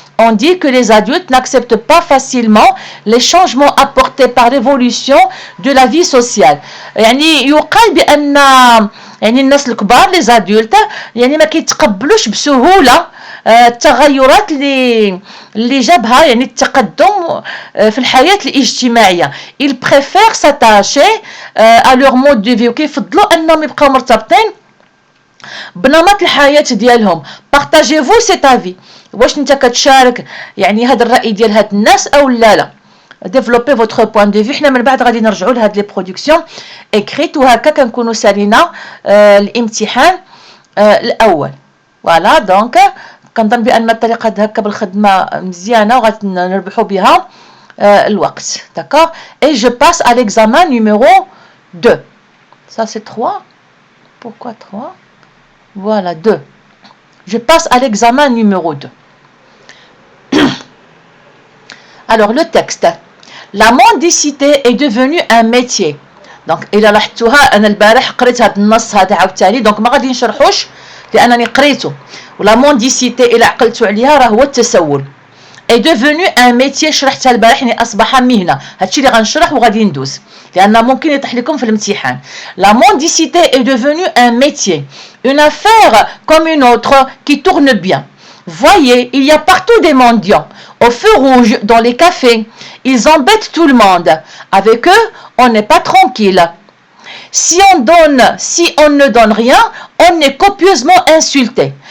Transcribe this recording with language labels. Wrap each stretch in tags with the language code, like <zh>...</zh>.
<fr>On dit que les adultes n'acceptent pas facilement les changements apportés par l'évolution de la vie sociale.</fr> <ar>يعني يقال بأن يعني الناس الكبار les adultes يعني ما كيتقبلوش بسهولة التغيرات اللي جابها يعني التقدم في الحياة الاجتماعية.</ar> <fr>ils préfèrent s'attacher à leur mode de vie،</fr> <ar>وكيفضلوا أنهم يبقاو مرتبطين بنمط الحياة ديالهم.</ar> <fr>partagez-vous cet avis؟</fr> <ar>واش انت كتشارك يعني هذا الراي ديال هاد الناس او لا؟ ديفلوبي فوتر بوين دو في. حنا من بعد غادي نرجعوا لهاد لي برودكسيون اكريت، وهكا كنكونوا سالينا الامتحان الاول. فوالا دونك كنظن بان الطريقه هكا بالخدمه مزيانه وغادي نربحوا بها الوقت.</ar> <fr>داكوغ اي جو باس à l'examen numéro 2. Ça c'est 3. Pourquoi 3? Voilà 2. Je passe à l'examen numéro 2. Alors le texte. La mendicité est devenue un métier.</fr> <ar>دونك الا لاحظتوها انا البارح قريت هذا النص هذا عاوتاني، دونك ما غادي نشرحوش لانني قريته. ولا مونديسيتي الا عقلتوا عليها راه هو التسول.</ar> <fr>est devenu un métier،</fr> <ar>شرحتها البارح يعني اصبح مهنه. هادشي اللي غنشرح وغادي ندوز لان ممكن يطيح لكم في الامتحان.</ar> <fr>La mendicité est devenue un métier, une affaire comme une autre qui tourne bien. Voyez, il y a partout des mendiants, au feu rouge, dans les cafés. Ils embêtent tout le monde. Avec eux, on n'est pas tranquille. Si on ne donne rien, on est copieusement insulté.</fr>